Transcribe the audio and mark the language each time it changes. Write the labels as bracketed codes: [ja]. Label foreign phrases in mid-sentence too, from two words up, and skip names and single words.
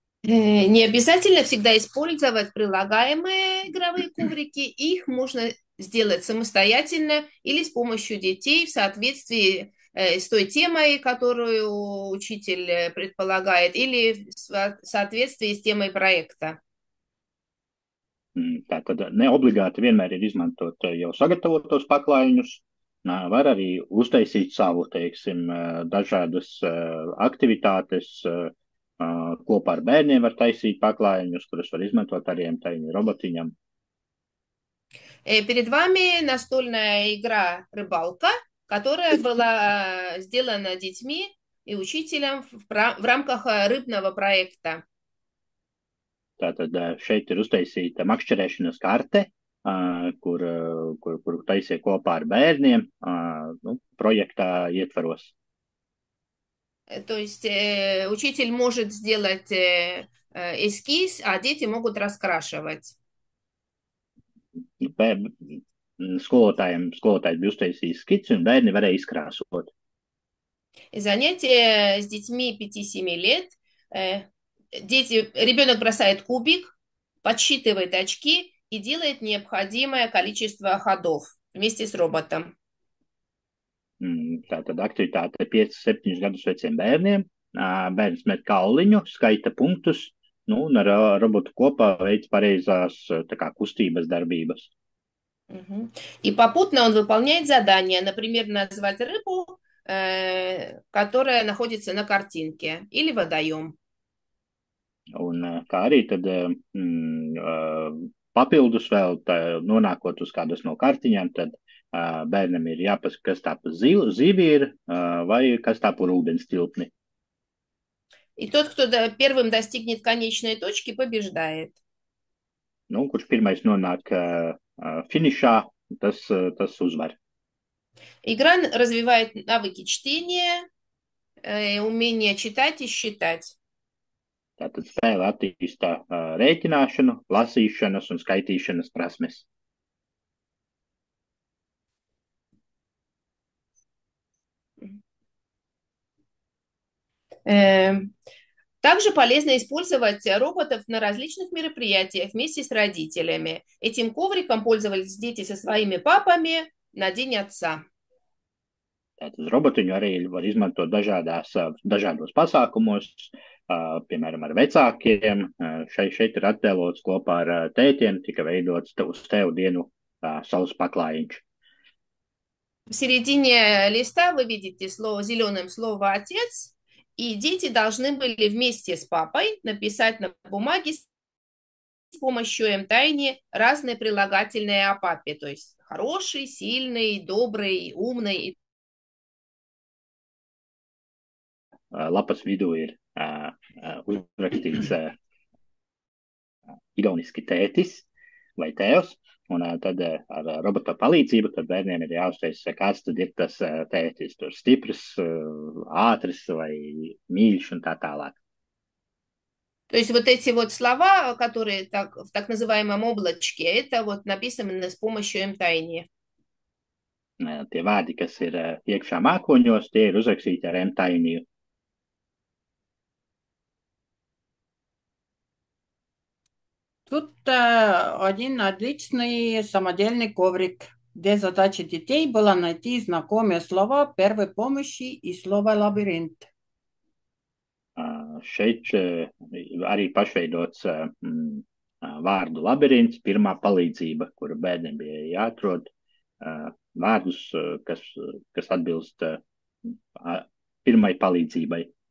[ru] Не обязательно всегда использовать прилагаемые игровые коврики. Их можно сделать самостоятельно или с помощью детей в соответствии с той темой, которую учитель предполагает, или в соответствии с темой проекта. [lv] Tātad ne obligāti vienmēr ir izmantot jau sagatavotos paklājiņus. Var arī uztaisīt savu, teiksim, dažādas aktivitātes. Kopā ar bērniem var taisīt paklājiņus, kurus var izmantot arī robotiņam. [ru] Перед вами настольная игра «Рыбалка», которая была сделана детьми и учителем в рамках рыбного проекта. [lv] Tātad šeit ir uztaisīta makšķerēšanas karte, kuru taisīja kopā ar bērniem проекта ietvaros. [ru] То есть учитель может сделать эскиз, а дети могут раскрашивать. [lv] Skolotājs bija uztaisījis skici, un bērni varēja izkrāsot. [ru] Занятие с детьми 5-7 лет. Ребенок бросает кубик, подсчитывает очки и делает необходимое количество ходов вместе с роботом. [lv] Tātad aktivitāte 5-7 gadus veciem bērniem. Bērns met kauliņu, skaita punktus, un ar robotu kopā veic pareizās kustības darbības. [ru] И попутно он выполняет задание, например, назвать рыбу, которая находится на картинке, или водоем. [lv] Un kā arī tad papildus vēl nonākot uz kādas no kartiņām, tad bērnam ir jāpasaka, kas tā pa zivi ir vai kas tā par ūdens tilpni. [ru] И тот, кто первым достигнет конечной точки, побеждает. [lv] Kurš pirmais nonāk финиšā, tas uzvar. [ru] Игра развивает навыки чтения, умение читать и считать. [lv] Tātad spēle attīsta rēķināšanu, lasīšanas un skaitīšanas prasmes. [ru] Также полезно использовать роботов на различных мероприятиях вместе с родителями. Этим ковриком пользовались дети со своими папами на День отца. [lv] Tātad robotiņu arī var izmantot dažādos pasākumos, piemēram, ar vecākiem. Šeit ir attēlots kopā ar tētiem, tika veidots uz tevu dienu savs paklājiņš. [ru] В середине листа вы видите зеленым слово «отец», и дети должны были вместе с папой написать на бумаге с помощью mTiny разные прилагательные о папе, то есть хороший, сильный, добрый, умный. [lv] Lapas vidū ir uzrakstīts igauniski tētis vai tēvs, un tad ar robota palīdzību tad bērniem ir jāuztaisa, kāds tad ir tas tētis, tur stiprs, ātrs vai mīļš un tā tālāk. [ru] То есть вот эти вот слова, которые в так называемом облачке, это вот написано с помощью mTiny. [lv] Tie vārdi, kas ir iekšā mākoņos, tie ir uzrakstīti ar mTiny. [ru] Тут один отличный самодельный коврик, где задача детей была найти знакомые слова первой помощи и слово «лабиринт». [lv] Šeit arī pašveidots vārdu labirints, pirmā palīdzība, kuru bērniem bija jāatrod vārdus, kas atbilst pirmai palīdzībai.